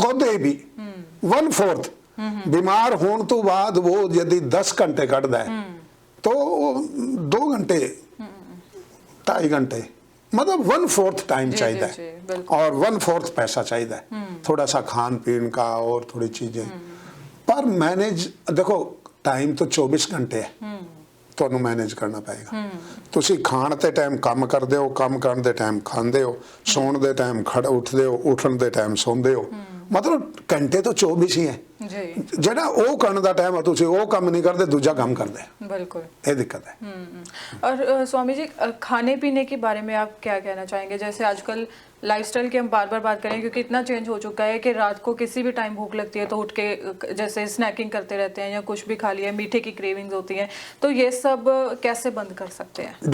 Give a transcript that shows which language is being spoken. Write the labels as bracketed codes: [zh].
[hi] कदे भी 1/4 बीमार होने तो बाद वो यदि 10 घंटे कटदा है तो 2 घंटे 2.5 घंटे, मतलब 1/4 टाइम चाहिए, और 1/4 पैसा चाहिए, थोड़ा सा खान पीन का और थोड़ी चीजें, पर मैनेज। देखो टाइम तो 24 घंटे है, [pa] ਤੁਹਾਨੂੰ ਮੈਨੇਜ ਕਰਨਾ ਪਏਗਾ। ਤੁਸੀਂ ਖਾਣ ਤੇ ਟਾਈਮ ਕੰਮ ਕਰਦੇ ਹੋ, ਕੰਮ ਕਰਨ ਦੇ ਟਾਈਮ ਖਾਂਦੇ ਹੋ, ਸੌਣ ਦੇ ਟਾਈਮ ਉੱਠਦੇ ਹੋ, ਉੱਠਣ ਦੇ ਟਾਈਮ ਸੌਂਦੇ ਹੋ, ਮਤਲਬ ਘੰਟੇ ਤਾਂ 24 ਹੀ ਹੈ ਜੀ। ਜਿਹੜਾ ਉਹ ਕਰਨ ਦਾ ਟਾਈਮ ਹੈ ਤੁਸੀਂ ਉਹ ਕੰਮ ਨਹੀਂ ਕਰਦੇ, [hi] दूसरा काम करते हैं। बिल्कुल, ये दिक्कत है। और स्वामी जी, खाने पीने के बारे में आप क्या कहना चाहेंगे? जैसे आजकल लाइफस्टाइल की हम बार बार बात करें, क्योंकि इतना चेंज हो चुका है कि रात को किसी भी टाइम भूख लगती है तो उठ के जैसे स्नैकिंग करते रहते हैं या कुछ भी खा लिया, मीठे की क्रेविंग्स होती हैं, तो ये सब कैसे बंद कर सकते हैं?